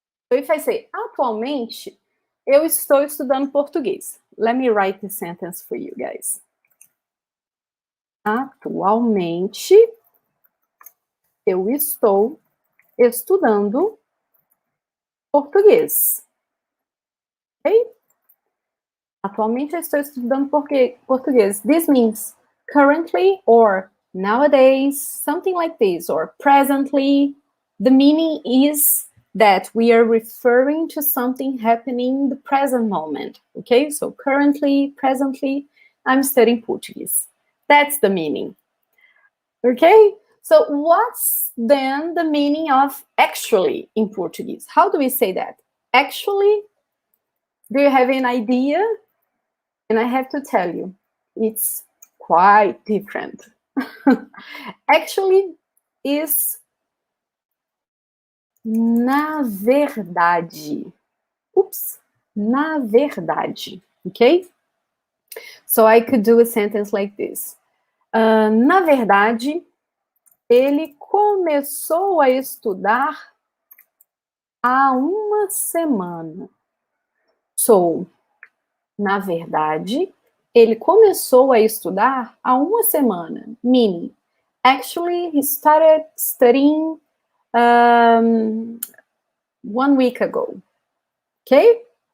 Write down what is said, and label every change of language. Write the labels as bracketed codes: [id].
[en] So if I say [pt] atualmente, eu estou estudando português. [en] Let me write the sentence for you guys. [pt] Atualmente, eu estou estudando português. Ok? Atualmente, eu estou estudando português. [en] This means currently or nowadays, something like this, or presently. The meaning is that we are referring to something happening in the present moment. Okay, so currently, presently, I'm studying Portuguese. That's the meaning. Okay, so what's then the meaning of actually in Portuguese? How do we say that? Actually, do you have an idea? And I have to tell you, it's quite different. Actually is na verdade. [pt] Oops, na verdade. Okay? [en] So I could do a sentence like this. [pt] Na verdade, ele começou a estudar há uma semana. So, na verdade, ele começou a estudar há uma semana. [en] Meaning, actually, he started studying 1 week ago. Okay?